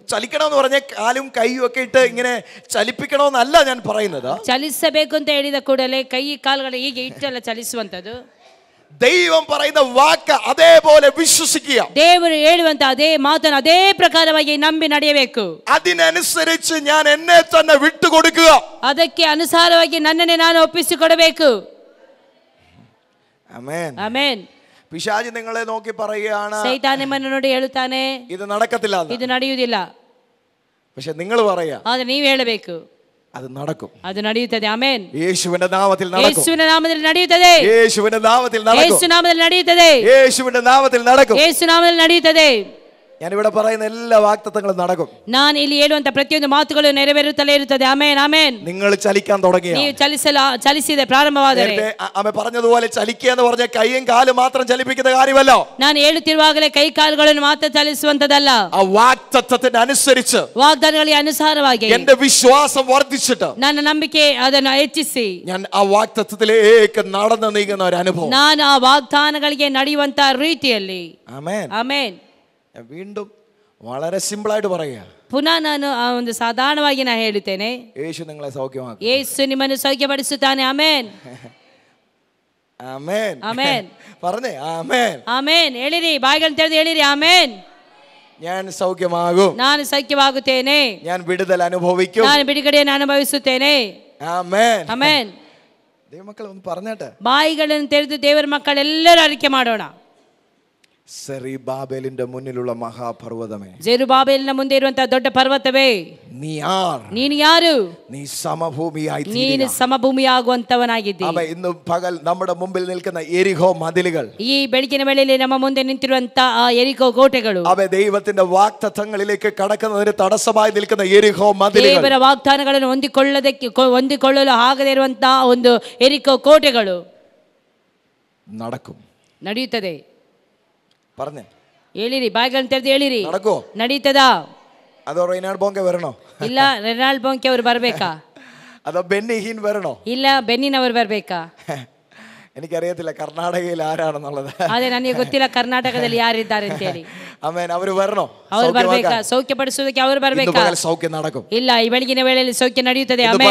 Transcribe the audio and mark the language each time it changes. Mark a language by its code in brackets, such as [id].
[ml] ചലിക്കണം എന്ന് പറഞ്ഞാൽ കാലും കൈയും ഒക്കെ ഇട്ട് ഇങ്ങനെ ചലിപ്പിക്കണമെന്നല്ല ഞാൻ പറയുന്നത്. [kn] ಚಲಿಸಬೇಕು ಅಂತ ಹೇಳಿದ ಕೂಡಲೇ ಕೈ ಕಾಲುಗಳು ಹೀಗೆ ಇಟ್ಟೆಲ್ಲ ಚಲಿಸುವಂತದ್ದು. [ml] ദൈവം പറയുന്ന വാക്ക് അതേപോലെ വിശ്വസിക്കുക. [kn] ದೇವರು ಹೇಳುವಂತ ಅದೇ ಮಾತನ್ನು ಅದೇ ಪ್ರಕಾರವಾಗಿ ನಂಬಿ ನಡೆಯಬೇಕು. [ml] അതിനനുസരിച്ച് ഞാൻ എന്നെ തന്നെ വിട്ടുകൊടുക്കുക. [kn] ಅದಕ್ಕೆ ಅನುಸಾರವಾಗಿ ನನ್ನನ್ನೇ ನಾನು ಒಪ್ಪಿಸಿಕೊಡಬೇಕು. [ml] ആമേൻ, [kn] ಆಮೆನ್. [ml] പിശാചി നിങ്ങളെ നോക്കി പറയുകയാണ്, [kn] ಸೈತಾನ ನಿಮ್ಮನ್ನು ನೋಡಿ ಹೇಳುತ್ತಾನೆ, [ml] ഇത് നടക്കത്തില്ല, [kn] ಇದು ನಡೆಯುವುದಿಲ್ಲ. [ml] പക്ഷെ നിങ്ങൾ പറയാ, [kn] ಆದ್ರೆ ನೀವು ಹೇಳಬೇಕು, [ml] അത് നടക്കും. [kn] ಅದು ನಡೆಯುತ್ತದೆ. ಆಮೆನ್. [ml] യേശുവിന്റെ നാമത്തിൽ നടക്കും. [kn] ಯೇಸುವಿನ ನಾಮದಲ್ಲಿ ನಡೆಯುತ್ತದೆ. [ml] യേശുവിന്റെ നാമത്തിൽ നടക്കും. [kn] ಯೇಸು ನಾಮದಲ್ಲಿ ನಡೆಯುತ್ತದೆ. [ml] യേശുവിന്റെ നാമത്തിൽ നടക്കും. [kn] ಯೇಸು ನಾಮದಲ್ಲಿ ನಡೆಯುತ್ತದೆ. [ml] ഞാനിവിടെ പറയുന്ന എല്ലാ വാഗ്ദത്തങ്ങളും നടക്കും. [kn] ನಾನು ಇಲ್ಲಿ ಹೇಳುವಂತ ಪ್ರತಿಯೊಂದು ಮಾತುಗಳು ನೆರವೇರುತ್ತಲೇ ಇರುತ್ತದೆ. Amen, amen. [ml] നിങ്ങൾ ചലിക്കാൻ തുടങ്ങിയ, [kn] ನೀವು ಚಲಿಸಿದ ಪ್ರಾರಂಭವಾದರೆ, [ml] ആമേ പറഞ്ഞതുപോലെ ചലിക്കുക എന്ന് പറഞ്ഞാൽ കൈയും കാലും മാത്രം ചലിപ്പിക്കുന്ന കാര്യമല്ല. [kn] ನಾನು ಹೇಳುತ್ತಿರುವಾಗಲೇ ಕೈ ಕಾಲುಗಳನ್ನು ಮಾತ್ರ ಚಲಿಸುವಂತದಲ್ಲ. [ml] ആ വാഗ്ദത്തത്തിന് അനുസരിച്ച്, [kn] ವಾಗ್ದಾನಗಳಿಗೆ ಅನುಸಾರವಾಗಿ [ml] എന്റെ വിശ്വാസം വർദ്ധിച്ചിട്ട് [kn] ನನ್ನ ನಂಬಿಕೆ ಅದನ್ನು ಹೆಚ್ಚಿಸಿ [ml] ഞാൻ ആ വാഗ്ദത്തത്തിലേക്ക് നടന്നു നീങ്ങുന്ന ഒരു അനുഭവം, [kn] ನಾನು ಆ ವಾಗ್ದಾನಗಳಿಗೆ ನಡೆಯುವಂತ ರೀತಿಯಲ್ಲಿ. [ml] ആമേൻ, [kn] ಆಮೆನ್. [ml] വീണ്ടും വളരെ സിമ്പിൾ ആയിട്ട് പറയുക, [kn] ಪುನಃ ನಾನು ಆ ಒಂದು ಸಾಧಾರಣವಾಗಿ ನಾನು ಹೇಳುತ್ತೇನೆ, [ml] യേശു നിങ്ങളെ സൗഖ്യമാക്കും. [kn] ಯೇಸು ನಿಮ್ಮನ್ನು ಸೌಖ್ಯಪಡಿಸುತ್ತಾನೆ. ಆಮೆನ್, [ml] ആമേൻ, [kn] ಆಮೆನ್. [ml] പറഞ്ഞേ ആമേൻ, [kn] ಆಮೆನ್. ಹೇಳಿರಿ, ಬಾಯಿಗಳನ್ನು ತೆರೆದು ಹೇಳಿರಿ, ಆಮೆನ್. [ml] ഞാൻ സൗഖ്യമാകും, [kn] ನಾನು ಸೌಖ್ಯವಾಗುತ್ತೇನೆ, [ml] ഞാൻ വിടുതൽ അനുഭവിക്കും, [kn] ನಾನು ಬಿಡುಗಡೆಯನ್ನು ಅನುಭವಿಸುತ್ತೇನೆ. [ml] ആമേൻ. [kn] ಆಮೆನ್. [ml] ദൈവമക്കൾ ഒന്ന് പറഞ്ഞേട്ടെ, [kn] ಬಾಯಿಗಳನ್ನು ತೆರೆದು ದೇವರ ಮಕ್ಕಳೆಲ್ಲರೂ ಅರಿಕೆ ಮಾಡೋಣ. [ml] സെറുബ്ബാബേലിന്റെ മുന്നിലുള്ള മഹാപർവ്വതമേ, [kn] ಜೆರುಬಾಬೆಲಿನ ಮುಂದೆ ಇರುವಂತಹ ದೊಡ್ಡ ಪರ್ವತವೇ, [ml] നീ ആർ, [kn] ನೀನು ಯಾರು? [ml] നീ സമഭൂമിയായി [kn] ನೀನು [ml] തീരുക. [kn] ಸಮಭೂಮಿಯಾಗುವಂತವನಾಗಿದ್ದಿ. [ml] അവ ഇന്ന് പകൽ നമ്മുടെ മുമ്പിൽ നിൽക്കുന്ന എരിഹോ മതിലുകൾ, [kn] ಈ ಬೆಳಗಿನ ವೇಳೆಯಲ್ಲಿ ನಮ್ಮ ಮುಂದೆ ನಿಂತಿರುವಂತ ಆ ಎರಿಕೋ ಕೋಟೆಗಳು, [ml] അവ ദൈവത്തിന്റെ വാഗ്ദത്തങ്ങളിലേക്ക് കടക്കുന്നതിന് തടസ്സമായി നിൽക്കുന്ന എരിഹോ മതിലുകൾ, [kn] ದೇವರ ವಾಗ್ದಾನಗಳನ್ನು ಹೊಂದಿಕೊಳ್ಳಲು ಆಗದೇ ಇರುವಂತಹ ಒಂದು ಎರಿಕೋ ಕೋಟೆಗಳು [ml] നടക്കും. [kn] ನಡೆಯುತ್ತದೆ. [ml] പറഞ്ഞേ, [kn] ಹೇಳಿರಿ, ಬಾಯಿಗಳನ್ನು ತೆರೆದು ಹೇಳಿರಿ, [ml] നടക്കോ? [kn] ನಡೀತದಾ? [ml] അതോ റെയ്നാഡ് ബോങ്കെ വരണോ? [kn] ಇಲ್ಲ ರೆನಾಲ್ಡ್ ಬೊಂಕೆ ಅವರು ಬರ್ಬೇಕಾ? [ml] അതോ ബെന്നി ഹീൻ വരണോ? [kn] ಇಲ್ಲ ಬೆನ್ನಿನವರು ಬರ್ಬೇಕಾ? [ml] എനിക്കറിയത്തില്ല കർണാടകയിൽ ആരാണെന്നുള്ളത്. [kn] ಅದೇ ನನಗೆ ಗೊತ್ತಿಲ್ಲ ಕರ್ನಾಟಕದಲ್ಲಿ ಯಾರಿದ್ದಾರೆ ಅಂತ ಹೇಳಿ. [ml] ആമേൻ, അവര് വരണോ? [kn] ಅವರು ಬರ್ಬೇಕಾ? ಸೌಖ್ಯಪಡಿಸುವುದಕ್ಕೆ ಅವರು ಬರ್ಬೇಕಾ? [ml] സൗഖ്യം നടക്കും. [kn] ಇಲ್ಲ, ಈ ಬೆಳಗಿನ ವೇಳೆಯಲ್ಲಿ ಸೌಖ್ಯ ನಡೆಯುತ್ತದೆ.